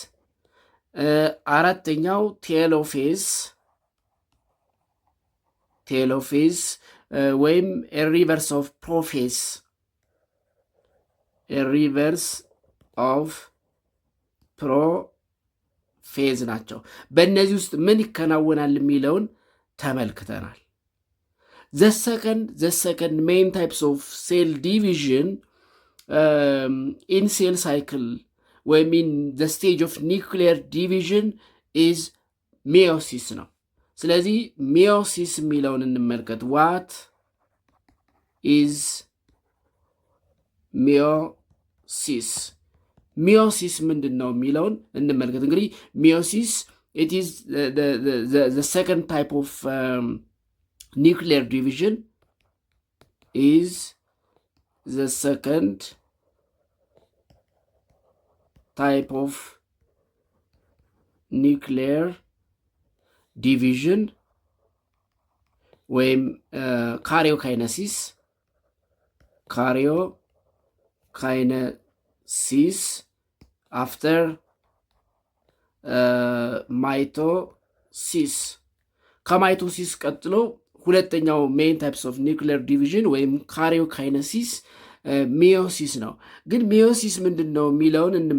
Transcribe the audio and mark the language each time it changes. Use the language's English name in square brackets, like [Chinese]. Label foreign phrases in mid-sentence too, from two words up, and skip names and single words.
[Amharic] አራተኛው ቴሎፌዝ ወይም [English] reverse of prophase [Amharic] ናቸው። በእነዚህ ውስጥ ምን ይከናወናል የሚለውን ተመልክተናል። [English] the second main types of cell division in cell cycle ወይም in the stage of nuclear division is meiosis ነው። [Amharic] ስለዚህ meiosis የሚለውን እንመልከት። [English] what is meiosis [Amharic] ምንድን ነው የሚለውን እንመልከት። እንግዲህ [English] meiosis it is the second type of nuclear division is the second type of nuclear division ወይም ካሪዮካይነሲስ [Amharic] after ማይቶሲስ። ከማይቶሲስ ቀጥሎ ሁለተኛው [English] main types of nuclear division [Amharic] ወይም ካሪዮካይነሲስ ሚዮሲስ ነው። ግን ሚዮሲስ ምንድን ነው የሚለውን